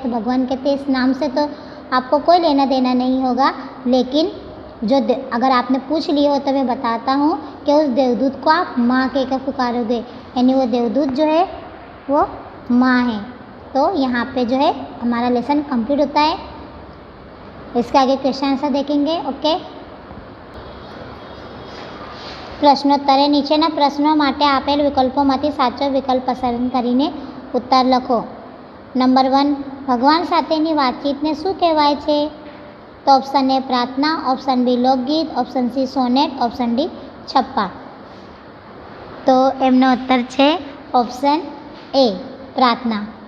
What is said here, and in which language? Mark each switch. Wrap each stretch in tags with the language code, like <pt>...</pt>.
<hi>तो भगवान कहते हैं इस नाम से तो आपको कोई लेना देना नहीं होगा, लेकिन अगर आपने पूछ लिया हो तो मैं बताता हूँ कि उस देवदूत को आप माँ कहकर पुकारोगे, यानी वो देवदूत जो है वो माँ है। तो यहाँ पे जो है हमारा लेसन कंप्लीट होता है। इसके आगे क्वेश्चन आंसर देखेंगे।</hi> <gu>ओके, प्रश्नोत्तरे નીચેના પ્રશ્નો માટે આપેલ વિકલ્પોમાંથી સાચો વિકલ્પ પસંદ કરીને ઉત્તર લખો। નંબર 1, ભગવાન સાથેની વાતચીતને શું કહેવાય છે?</gu> <hi>तो ऑप्शन ए प्रार्थना, ऑप्शन बी लोकगीत, option C sonnet, option D छप्पा। तो एमनो उत्तर है ऑप्शन ए प्रार्थना।</hi>